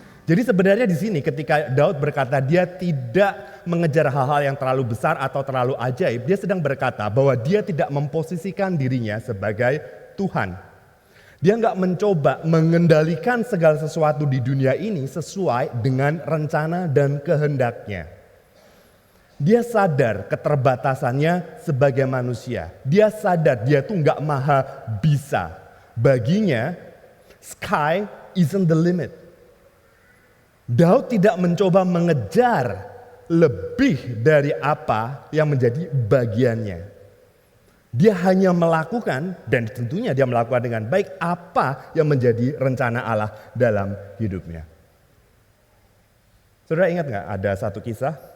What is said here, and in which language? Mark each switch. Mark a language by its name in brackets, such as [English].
[Indonesian] Jadi sebenarnya di sini ketika Daud berkata dia tidak mengejar hal-hal yang terlalu besar atau terlalu ajaib, dia sedang berkata bahwa dia tidak memposisikan dirinya sebagai Tuhan. Dia nggak mencoba mengendalikan segala sesuatu di dunia ini sesuai dengan rencana dan kehendaknya. Dia sadar keterbatasannya sebagai manusia. Dia sadar dia tuh nggak maha bisa. Baginya, [English] sky isn't the limit. [Indonesian] Daud tidak mencoba mengejar lebih dari apa yang menjadi bagiannya. Dia hanya melakukan, dan tentunya dia melakukan dengan baik apa yang menjadi rencana Allah dalam hidupnya. Saudara ingat gak ada satu kisah